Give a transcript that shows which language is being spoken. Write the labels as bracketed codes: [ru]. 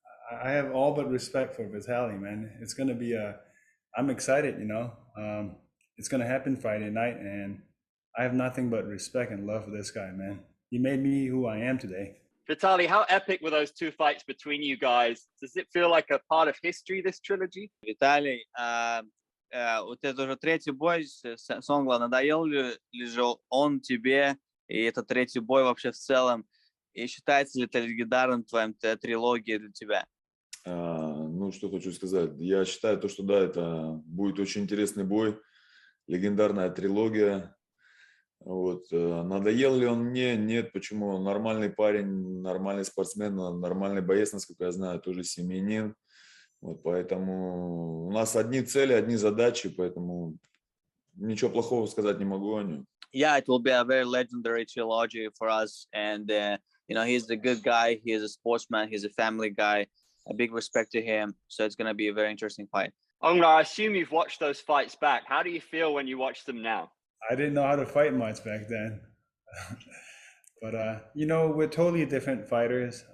[en] I have all but respect for Vitaly, man. It's gonna be a. I'm excited, it's gonna happen Friday night, and I have nothing but respect and love for this guy, man. He made me who I am today. Vitaly, how epic were those two fights between you guys? Does it feel like a part of history, this trilogy? [ru] Виталий, вот это уже третий бой с Онгла. Надоел ли же он тебе, и это третий бой вообще в целом? И считается ли это легендарным твоим трилогией для тебя? Ну, что хочу сказать. Я считаю, что да, это будет очень интересный бой, легендарная трилогия. Вот. Надоел ли он мне? Нет. Почему? Он нормальный парень, нормальный спортсмен, нормальный боец, насколько я знаю, тоже семьянин. Вот, поэтому у нас одни цели, одни задачи, поэтому ничего плохого сказать не могу о нем. [en] Yeah, it will be a very legendary trilogy for us, and he's a good guy. He is a sportsman. He's a family guy. A big respect to him. So it's going to be a very interesting fight. Aung La, I assume you've watched those fights back. How do you feel when you watch them now? I didn't know how to fight much back then, but we're totally different fighters.